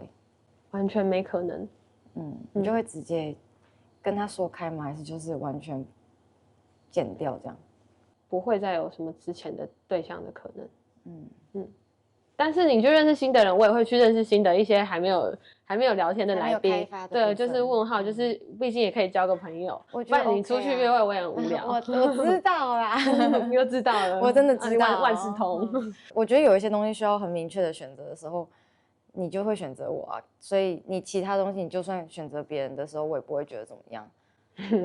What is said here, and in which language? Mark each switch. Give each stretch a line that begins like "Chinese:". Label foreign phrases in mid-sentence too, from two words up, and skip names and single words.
Chinese: 完全沒可能。你就會直接跟他說開嗎？還是就是完全剪掉這樣？不會再有什麼之前的對象的可能。但是你去認識新的人，我也會去認識新的一些還沒有聊天的來賓。對，就是問號，就是畢竟也可以交個朋友。不然你出去約會，我也很無聊。我知道啦，你又知道了，我真的知道，萬事通。我覺得有一些東西需要很明確的選擇的時候，你就會選擇我啊。所以你其他東西，你就算選擇別人的時候，我也不會覺得怎麼樣。